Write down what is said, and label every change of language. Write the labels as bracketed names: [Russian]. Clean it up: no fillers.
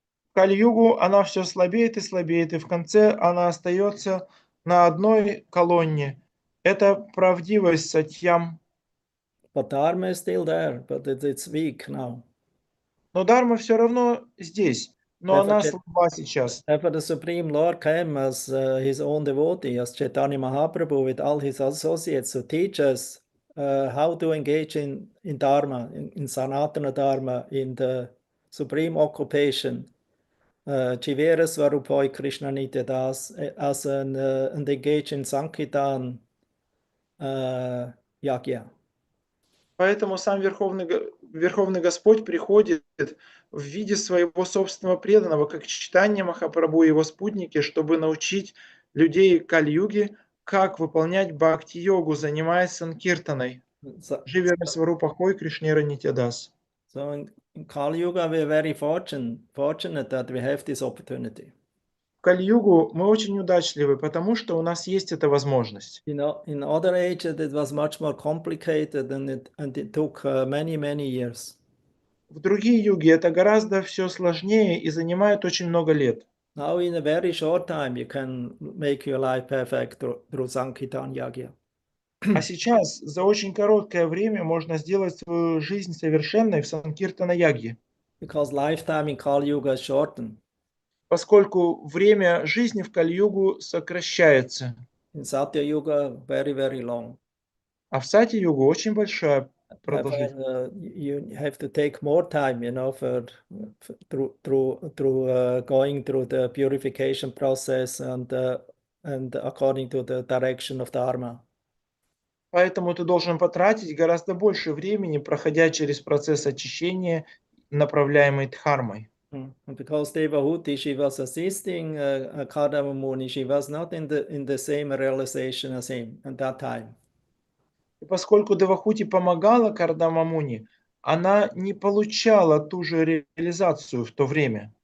[Russian] В кали-югу она все слабеет, и в конце она остается на одной колонне. Это правдивость сатьям. [English] But Dharma is still there, but it's weak now. [Russian] Но дхарма все равно здесь, но она [English] Therefore, [Russian] слаба сейчас. [English] Therefore, the Supreme Lord came as his own devotee, as Chaitanya Mahaprabhu with all his associates to teach us how to engage in Dharma, in Sanatana Dharma, in the supreme occupation, [Bangla] Jivera Svarupoi Krishna Nityadas, [English] and engage in Sankirtan Yagya. [Russian] Поэтому сам Верховный Господь приходит в виде своего собственного преданного, как читание Махапрабху и его спутники, чтобы научить людей Кали-юги, как выполнять бхакти-йогу, занимаясь санкиртаной. [Bangla] Живера Сварупахой Кришнера Нитядас. [English] So in Kali Yuga, we are very fortunate that we have this opportunity. [Russian] В Кали-югу мы очень удачливы, потому что у нас есть эта возможность. [English] You know, in other ages, it was much more complicated and it took many years. [Russian] В другие юги это гораздо все сложнее и занимает очень много лет. [English] Now, in a very short time, you can make your life perfect through Sankirtan Yagya. [Russian] А сейчас за очень короткое время можно сделать свою жизнь совершенной в Санкиртана-ягье. [English] Because lifetime in Kali Yuga is shortened. [Russian] Поскольку время жизни в Кали-югу сокращается, [English] In Satya Yuga, very long. [Russian] а в Сати-югу очень большая продолжительность. [English] Therefore, you have to take more time, you know, through going through the purification process and according to the direction of Dharma. [Russian] Поэтому ты должен потратить гораздо больше времени, проходя через процесс очищения, направляемый дхармой. [English] And because Devahути, she was assisting Kardama Muni, she was not in the same realization as him at that time. [Russian] И поскольку Девахути помогала Кардама Муни, она не получала ту же реализацию в то время.